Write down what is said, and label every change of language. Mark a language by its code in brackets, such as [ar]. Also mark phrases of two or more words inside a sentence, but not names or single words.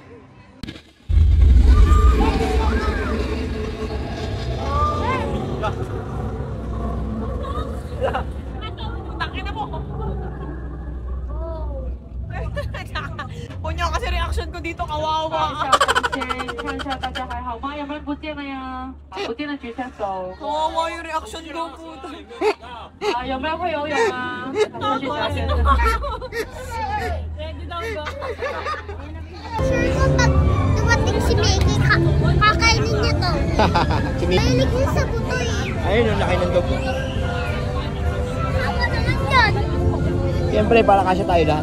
[tl] Tangin na mo. Punya kasi reaction ko dito, kawawa. [zh] 看一下大家还好吗？有没有人不见了呀？不见的举下手。 [tl] Kawawa yung reaction ko po. [zh] 有没有会游泳啊？下去小学生。 [tl] Ready daw ba? Sure ko pag dumating si Maggie, kakainin niya to. Mahilig niya sa buto eh. Ayun, ang laki ng dog. Ako naman yan. Siyempre, para kasya tayo lahat.